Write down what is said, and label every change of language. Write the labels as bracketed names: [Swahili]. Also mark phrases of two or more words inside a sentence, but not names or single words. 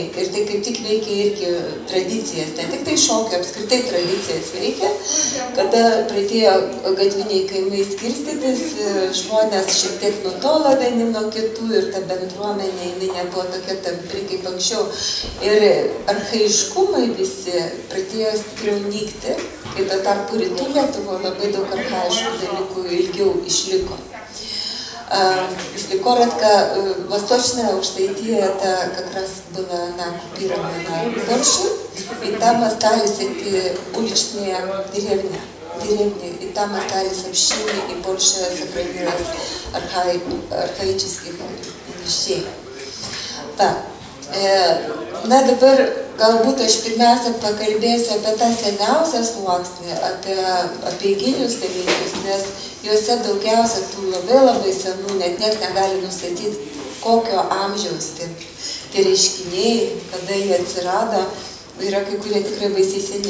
[Lithuanian] Ir tai kaip tik veikia irgi tradicijas, ne tik tai šokio, apskritai tradicijas veikia, kada pradėjo gatviniai kaimai skirstytis, žmonės šiek tiek nutolo vieni nuo kitų ir ta bendruomenė, jinai nebuvo tokia tampri kaip anksčiau. Ir archaiškumai visi pradėjo stipriau nykti, kai tuo tarpu rytų Lietuvoje labai daug [Russian] архаичных далеко [Lithuanian] ilgiau išliko. [Russian] Если коротко, Восточная Аукштаития это как раз была оккупирована Польшей, и там остались эти уличные деревни, и там остались общины, и больше сохранилось архаических вещей. Так. [Lithuanian] Na dabar galbūt aš pirmiausia pakalbėsiu apie tą seniausią sluoksnį, apie apeiginius dalykus, nes juose daugiausia tų labai senų, net niekas negali nustatyti, kokio amžiaus tie reiškiniai, kada jie atsirado, yra kai kurie tikrai baisiai seni.